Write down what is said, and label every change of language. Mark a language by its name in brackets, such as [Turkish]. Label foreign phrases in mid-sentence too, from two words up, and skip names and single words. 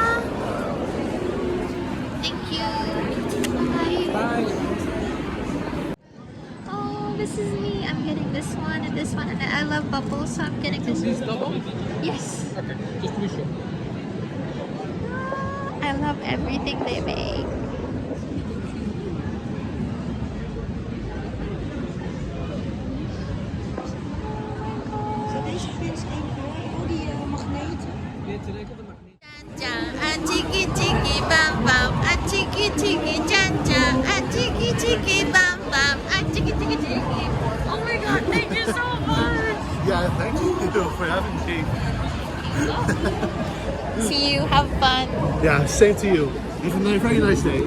[English] Thank you. Bye. Oh, this is me. I'm getting this one and this one, and I love bubbles, so I'm getting this one. Double? Yes. Okay, just to be sure. I love everything they make. [Dutch] Deze prins één keer. Oh, die magneten. Chiki chiki bam bam, chiki chiki cha cha, chiki chiki bam bam, chiki chiki chiki. [English] Oh my god, thank you so much. Yeah, thank you for having me. See you, have fun. Yeah, same to you. Have a very nice day.